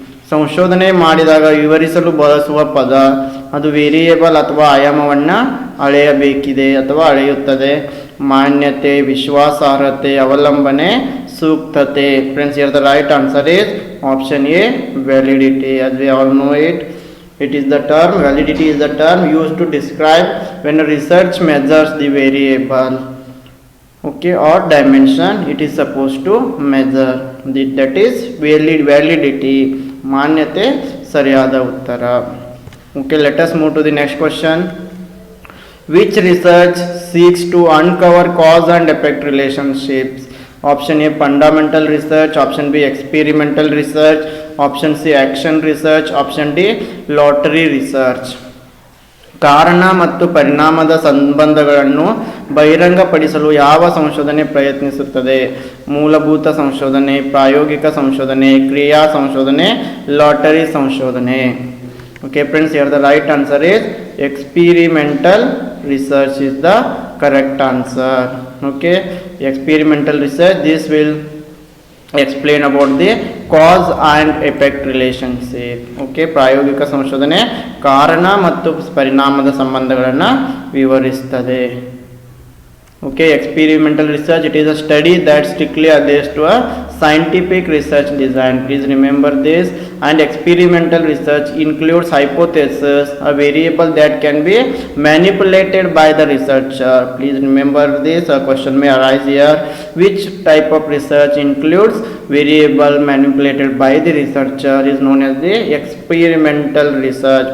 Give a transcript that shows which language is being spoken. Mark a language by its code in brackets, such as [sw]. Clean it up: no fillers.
[kn] ಸಂಶೋಧನೆ ಮಾಡಿದಾಗ ವಿವರಿಸಲು ಬಳಸುವ ಪದ ಅದು ವೇರಿಯೇಬಲ್ ಅಥವಾ ಆಯಾಮವನ್ನು ಅಳೆಯಬೇಕಿದೆ ಅಥವಾ ಅಳೆಯುತ್ತದೆ. ಮಾನ್ಯತೆ, ವಿಶ್ವಾಸಾರ್ಹತೆ, ಅವಲಂಬನೆ, ಸೂಕ್ತತೆ. [en] Friends, here the right answer is option A validity. as we all know it is the term, validity is the term used to describe when a research measures the variable, okay, or dimension it is supposed to measure. that is validity. [kn] ಮಾನ್ಯತೆ ಸರಿಯಾದ ಉತ್ತರ. [en] Okay, let us move to the next question. Which research seeks to uncover cause and effect relationships? Option A fundamental research, option B experimental research, option C action research, option D lottery research. [kn] ಕಾರಣ ಮತ್ತು ಪರಿಣಾಮದ ಸಂಬಂಧಗಳನ್ನು ಬಹಿರಂಗಪಡಿಸಲು ಯಾವ ಸಂಶೋಧನೆ ಪ್ರಯತ್ನಿಸುತ್ತದೆ? ಮೂಲಭೂತ ಸಂಶೋಧನೆ, ಪ್ರಾಯೋಗಿಕ ಸಂಶೋಧನೆ, ಕ್ರಿಯಾ ಸಂಶೋಧನೆ, ಲಾಟರಿ ಸಂಶೋಧನೆ. [en] Okay friends, here the right answer is experimental research is the correct answer. Okay, experimental research, this will explain about the cause and effect relationship. [kn] Okay, ಪ್ರಾಯೋಗಿಕ ಸಂಶೋಧನೆ ಕಾರಣ ಮತ್ತು ಪರಿಣಾಮದ ಸಂಬಂಧಗಳನ್ನು ವಿವರಿಸ್ತದೆ. [en] Okay, experimental research, it is a study that strictly adheres to a scientific research design. Please remember this. And experimental research includes hypothesis, a variable that can be manipulated by the researcher. Please remember this. A question may arise here. Which type of research includes variable manipulated by the researcher is known as the experimental research.